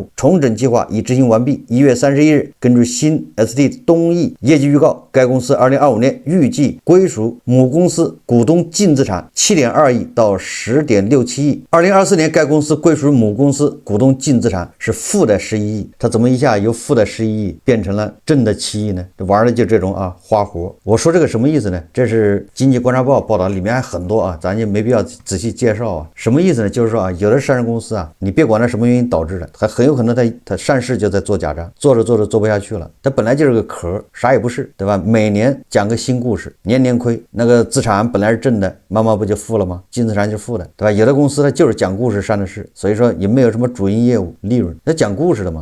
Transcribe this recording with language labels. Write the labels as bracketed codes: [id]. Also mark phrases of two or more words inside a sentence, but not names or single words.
[zh] 重整計劃已執行完畢。1月31日，根據新 ST 東益業績預告，該公司2025年預計歸屬母公司股東淨資產7.2億到10.67億。2024年，該公司歸屬母公司股東淨資產是負的11億。它怎麼一下由負的11億變成了正的7億呢？玩的就這種花活。我說這個什麼意思呢？這是經濟觀察報報道，裡面還很多咱就沒必要仔細介紹什麼意思呢？就是說有的上市公司你別管它什麼原因導致的，還很有可能它上市就在做假賬。仗，做着做着做不下去了，它本来就是个壳，啥也不是，对吧？每年讲个新故事，年年亏，那个资产本来是正的，慢慢不就负了吗？净资产就负的，对吧？有的公司它就是讲故事上的市，所以說也沒有什麼主營業務利潤，那講故事的嘛。